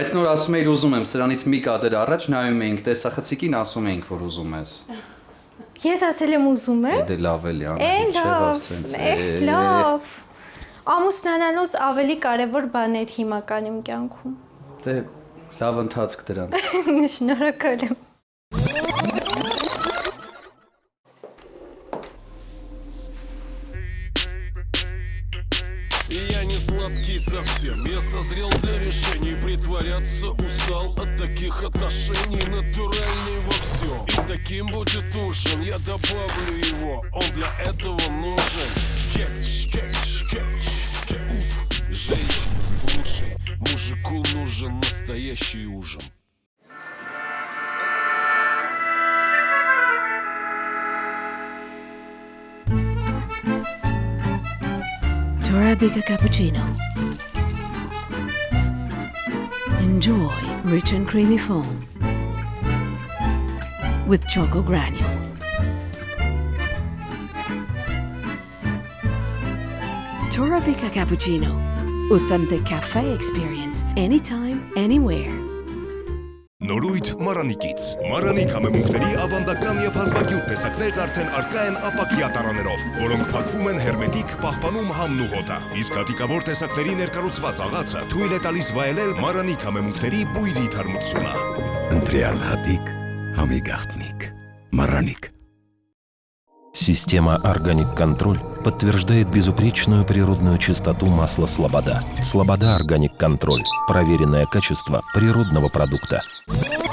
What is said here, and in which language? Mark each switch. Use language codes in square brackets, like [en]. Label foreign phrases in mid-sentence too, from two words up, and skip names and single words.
[hy] Բայց նոր ասում էիր ուզում եմ, սրանից մի կադր առաջ նայում էինք, տեսախցիկին ասում էինք, որ ուզում ես։ Ես ասել եմ ուզում եմ։ Դե լավ էլի, Անահիտ, չէ՞ ասենց։ Լավ։ Ամուսնանալուց ավելի կարևոր բաներ հիմա կան իմ կյանքում։ Դե լավ ընթացք դրանց։ Շնորհակալ եմ։ [ru] Я не сладкий совсем, я созрел для решений. Притворяться устал от таких отношений. Натуральный во всем, и таким будет ужин. Я добавлю его, он для этого нужен. Кетч, кетч, кетч, кетч. Женщина, слушай, мужику нужен настоящий ужин. [en] Arabica cappuccino. Enjoy rich and creamy foam with choco granule. Arabica cappuccino. Authentic cafe experience anytime, anywhere. [hy] Նորույթ Մարանիկից։ Մարանիկ համեմունքների ավանդական եւ հազվագյուտ տեսակներն արդեն առկա են ապակյա տարաներով, որոնք փակվում են հերմետիկ, պահպանում համն ու հոտը։ Իսկ հատիկավոր տեսակների ներկառուցված աղացը թույլ է տալիս վայելել Մարանիկ համեմունքների բույրի թարմությունը։ Ընտրյալ հատիկ, Համի գաղտնիք, Мараник. [ru] Система «Органик Контроль» подтверждает безупречную природную чистоту масла «Слобода». «Слобода Органик Контроль» – проверенное качество природного продукта.